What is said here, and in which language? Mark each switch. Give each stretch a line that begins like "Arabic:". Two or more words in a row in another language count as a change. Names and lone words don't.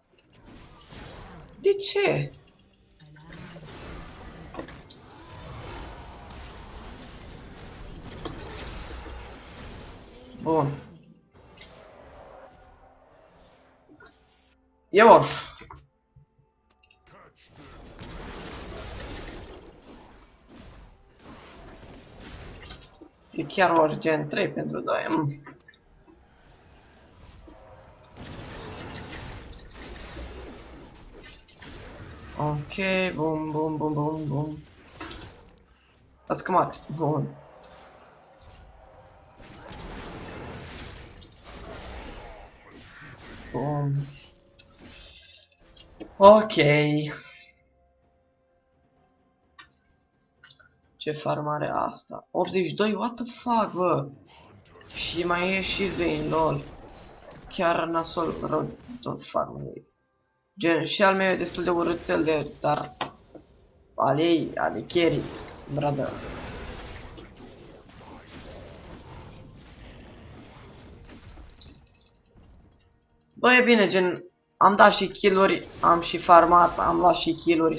Romanian: De ce? Bun. E off. E chiar urgent 3 pentru 2. Ok, bum, bum, bum, bum, bum. Ați cămat. Bun. Bun. Ok. Ce farm are asta? 82,
English: what the fuck,
Romanian: bă? Și mai e și Vayne, lol. Chiar nasol rău tot farmul ei. Gen, și al meu e destul de urâțel de, dar al ei, ale
English: carry, brother.
Romanian: Bă, e bine, gen, am dat și kill-uri, am și farmat, am luat și kill-uri.